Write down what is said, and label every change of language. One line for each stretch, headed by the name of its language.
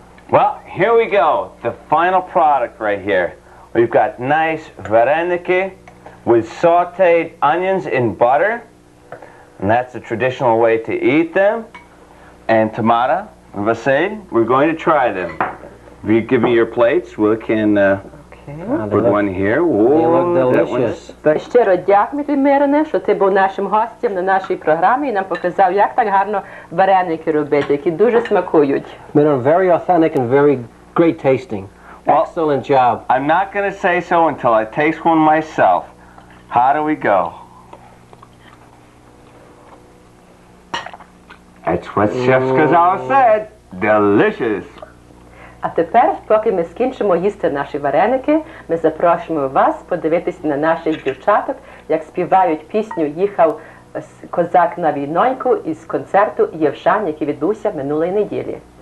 English: Well, here we go, the final product right here. We've got nice vareniki with sauteed onions in butter, and that's the traditional way to eat them. And Tamara and Vasil, we're going to try them. If you give me your plates, we can put one here. They look That one's delicious.
Ukrainian: Щиро дякую тобі, Мироне, що ти був нашим гостем на нашій програмі і нам показав, як так гарно вареники робити, які дуже смакують.
English: Miro, very authentic and very great tasting. Well, Excellent job. I'm not going to say so until I taste one myself. How do we go? That's what Chef Skazal said. Delicious.
Ukrainian: А тепер, поки ми скінчимо їсти наші вареники, ми запрошуємо вас подивитися на наших дівчаток, як співають пісню «Їхав козак на війноньку» із концерту «Євшан», який відбувся минулої неділі.